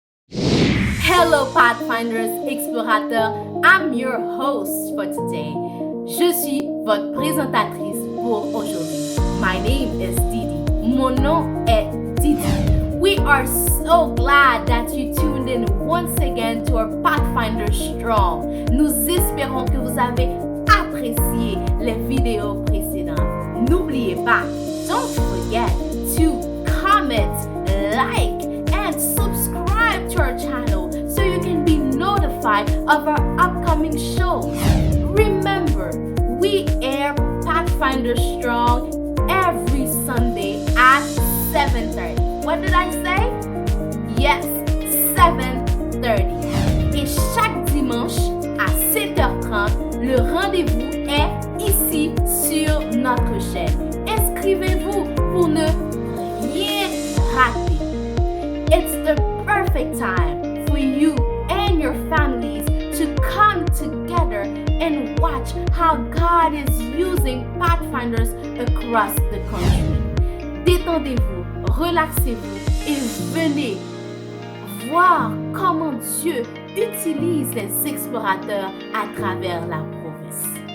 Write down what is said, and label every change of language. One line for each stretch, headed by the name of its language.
English: Hello Pathfinders, explorateurs, I'm your host for today.
French: Je suis votre présentatrice pour aujourd'hui.
English: My name is Didi.
French: Mon nom est Didi.
English: We are so glad that you tuned in once again to our Pathfinder Strong.
French: Nous espérons que vous avez apprécié les vidéos précédentes. N'oubliez pas,
English: don't forget to comment, like, and subscribe to our channel so you can be notified of our upcoming shows. Remember, we air Pathfinder Strong every Sunday at 7:30. What did I say? Yes, 7:30.
French: Et chaque dimanche à 7h30, le rendez-vous est ici sur notre chaîne. Inscrivez-vous pour ne rien rater.
English: It's the perfect time for you and your families to come together and watch how God is using Pathfinders across the country.
French: Détendez-vous, relaxez-vous et venez voir comment Dieu utilise les explorateurs à travers la province.